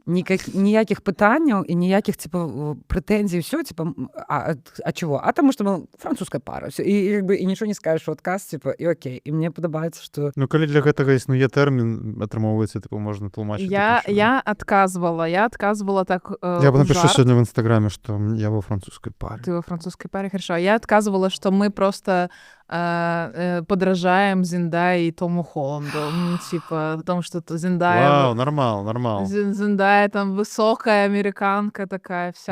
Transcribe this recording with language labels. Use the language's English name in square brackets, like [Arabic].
[Belarusian] Ніякіх пытанняў і ніякіх, типа, прэтэнзій, все, типа, [Russian] а чего? А тому, что мы французская пара, всё, і как бы і [Belarusian] нічого не скажеш у адказ, [Russian] типа, і окей. [Belarusian] І мне падабаецца, што... Ну, калі для гэтага існуе тэрмін, атрымоўваецца, типу, можна тлумачыць. [Russian] Я отказывала так Я бы напишу жарт. сегодня в Инстаграме, что я во французской паре. Ты во французской паре, хорошо. Я отказывала, что мы просто подражаем Зендае и Тому Холланду. Ну, типа, потому что Зендая... Вау, нормал. Зендая там высокая американка такая вся.